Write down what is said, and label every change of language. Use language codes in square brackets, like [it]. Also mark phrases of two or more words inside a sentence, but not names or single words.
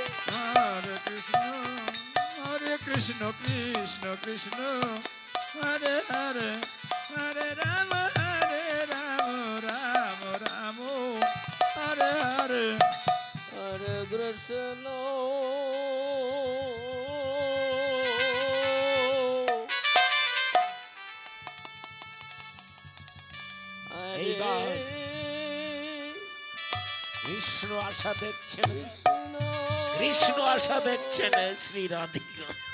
[bn] Hare Krishna, Krishna Krishna, Hare Hare, Hare Rama, Rama Rama, Hare Hare. Hare Krishna. এইবার কৃষ্ণ আশা দেখছেন, কৃষ্ণ আশা দেখছেন শ্রী রাধিকা।